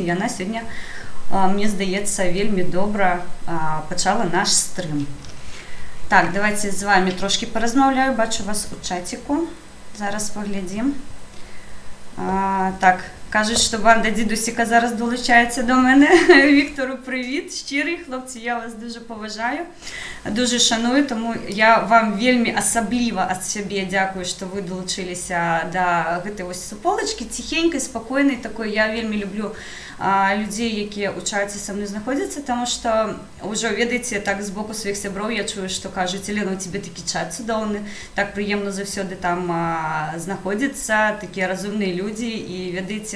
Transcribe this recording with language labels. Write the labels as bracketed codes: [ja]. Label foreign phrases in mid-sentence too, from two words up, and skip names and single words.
[be] Яна сёння, мне здаецца, вельмі добра пачала наш стрым. [uk] Так, давайте з вами трошки паразмаўляю. [be] Бачу вас у чаціку. Зараз паглядзім. Так, кажуць, што банда Дідусіка зараз долучаецца до мене. [uk] Віктору, привіт, щирий, хлопці, я вас дуже поважаю, дуже шаную, тому я вам [be] вельмі асабліва ад сябе дзякую, што вы долучыліся да гэтай вось суполачкі, ціхенькай, спакойнай такой. Я вельмі люблю людзей, якія ў чаце са мной знаходзяцца, таму што ўжо, ведаеце, так з боку сваіх сяброў я чую, што кажуць: Елена, у тебе такі чат цудоўны, так прыемна заўсёды там знаходзіцца, такія разумныя людзі, і ведаеце,